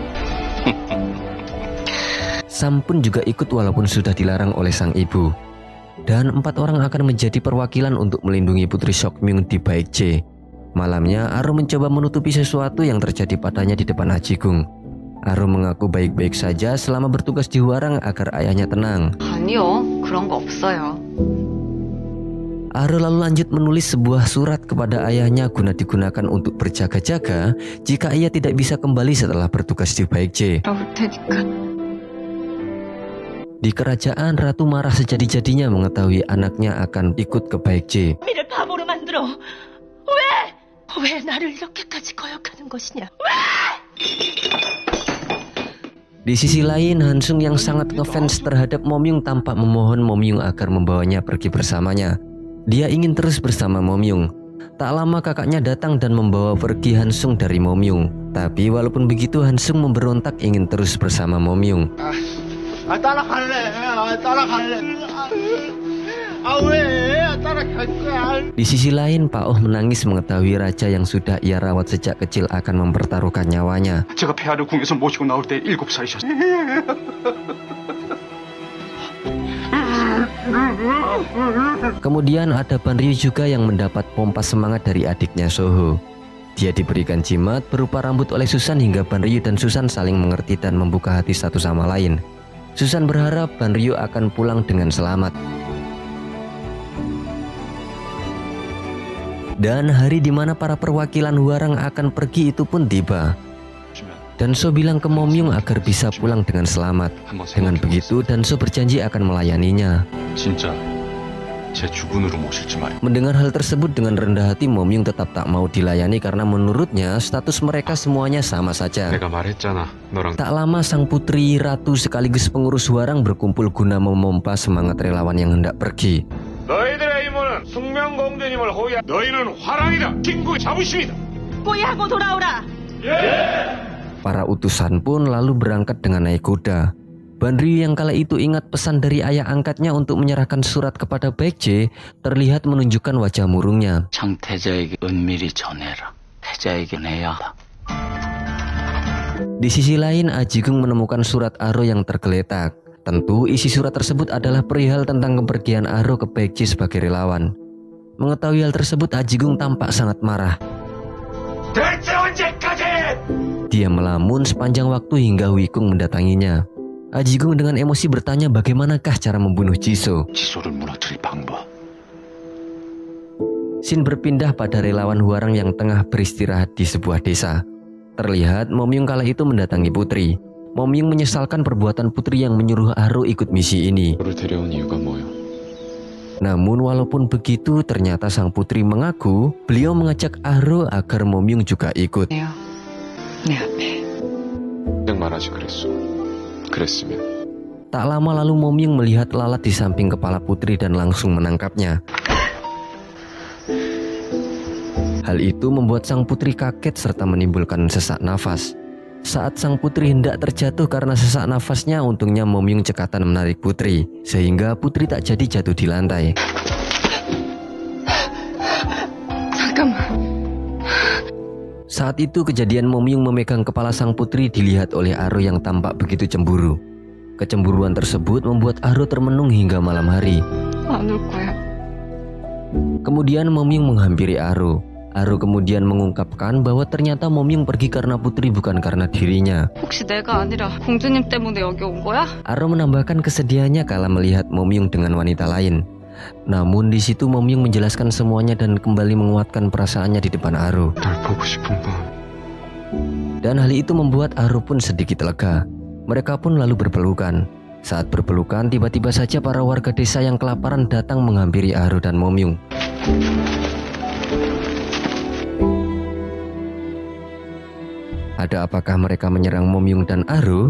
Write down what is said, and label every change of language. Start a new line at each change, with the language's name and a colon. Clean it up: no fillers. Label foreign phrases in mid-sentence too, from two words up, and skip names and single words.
Indonesian: Sam pun juga ikut walaupun sudah dilarang oleh sang ibu. Dan 4 orang akan menjadi perwakilan untuk melindungi Putri Seokmyung di Baekje. Malamnya, Aru mencoba menutupi sesuatu yang terjadi padanya di depan Ajigung. Aru mengaku baik-baik saja selama bertugas di Hwarang agar ayahnya tenang.
Korean: 아니요, 그런 거 없어요.
Indonesian: Aru lalu lanjut menulis sebuah surat kepada ayahnya guna digunakan untuk berjaga-jaga jika ia tidak bisa kembali setelah bertugas di Baekje.
Korean: 나올 테니까.
Indonesian: Di kerajaan, Ratu marah sejadi-jadinya mengetahui anaknya akan ikut ke Baekje.
Korean: 미를 바보로 만들어. 왜 나를 이렇게까지 거역하는 것이냐?
Indonesian: Di sisi lain, Hansung yang sangat ngefans terhadap Momyung tampak memohon Momyung agar membawanya pergi bersamanya. Dia ingin terus bersama Momyung. Tak lama kakaknya datang dan membawa pergi Hansung dari Momyung. Tapi walaupun begitu, Hansung memberontak ingin terus bersama Momyung. Di sisi lain, Pak Oh menangis mengetahui raja yang sudah ia rawat sejak kecil akan mempertaruhkan nyawanya.
Korean: 제가 폐하를 궁에서 모시고 나올 때 7살이셨어요.
Indonesian: Kemudian ada Banryu juga yang mendapat pompa semangat dari adiknya Soho. Dia diberikan jimat berupa rambut oleh Susan hingga Banryu dan Susan saling mengerti dan membuka hati satu sama lain. Susan berharap Banryu akan pulang dengan selamat. Dan hari di mana para perwakilan Hwarang akan pergi itu pun tiba. Dan So bilang ke Momyung agar bisa pulang dengan selamat. Dengan begitu, Danso berjanji akan melayaninya.
Korean: 진짜 제 주군으로 모실지 말이야.
Indonesian: Mendengar hal tersebut dengan rendah hati, Momyung tetap tak mau dilayani karena menurutnya status mereka semuanya sama saja.
Korean: 내가 말했잖아. 너랑
Indonesian: Tak lama sang putri, ratu sekaligus pengurus Hwarang berkumpul guna memompa semangat relawan yang hendak pergi.
Korean: 너희들의 임무는 숙명공주님을 호위하. 너희는 화랑이다. 친구 자부심이다. 포위하고 돌아오라.
Indonesian: Para utusan pun lalu berangkat dengan naik kuda. Banryu yang kala itu ingat pesan dari ayah angkatnya untuk menyerahkan surat kepada Baekje terlihat menunjukkan wajah murungnya.
Korean: 장태자에게 은밀히 전해라. 태자에게 내야 한다.
Indonesian: Di sisi lain, Ajigung menemukan surat Aro yang tergeletak. Tentu isi surat tersebut adalah perihal tentang kepergian Aro ke Baekje sebagai relawan. Mengetahui hal tersebut, Ajigung tampak sangat marah.
Korean: 대체 언제까지?
Indonesian: Dia melamun sepanjang waktu hingga Wikung mendatanginya. Ajigung dengan emosi bertanya bagaimanakah cara membunuh Jisoo.
Korean: 지소를 무너뜨릴 방법.
Indonesian: Scene berpindah pada relawan Hwarang yang tengah beristirahat di sebuah desa. Terlihat Momyung kala itu mendatangi putri. Momyung menyesalkan perbuatan putri yang menyuruh Aro ikut misi ini.
Korean: 너를 데려온 이유가 뭐야?
Indonesian: Namun walaupun begitu, ternyata sang putri mengaku beliau mengajak Aro agar Momyung juga ikut.
Korean: 그냥 말하지 그랬어. 그랬으면.
Indonesian: Tak lama lalu Momyung melihat lalat di samping kepala putri dan langsung menangkapnya. Hal itu membuat sang putri kaget serta menimbulkan sesak nafas. Saat sang putri hendak terjatuh karena sesak nafasnya, untungnya Momyung cekatan menarik putri, sehingga putri tak jadi jatuh di lantai. Saat itu kejadian Momyung memegang kepala sang putri dilihat oleh Aro yang tampak begitu cemburu. Kecemburuan tersebut membuat Aro termenung hingga malam hari.
Korean: 안 올 거야.
Indonesian: Kemudian Momyung menghampiri Aro. Aro kemudian mengungkapkan bahwa ternyata Momyung pergi karena putri bukan karena dirinya.
Korean: 혹시 내가 아니라 공주님 때문에 여기 온 거야?
Indonesian: Aro menambahkan kesedihannya kala melihat Momyung dengan wanita lain. Namun di situ Momyung menjelaskan semuanya dan kembali menguatkan perasaannya di depan Aro.
Korean: 널 보고 싶은 밤.
Indonesian: Dan hal itu membuat Aro pun sedikit lega. Mereka pun lalu berpelukan. Saat berpelukan, tiba-tiba saja para warga desa yang kelaparan datang menghampiri Aro dan Momyung. Ada apakah mereka menyerang Momyung dan Aro?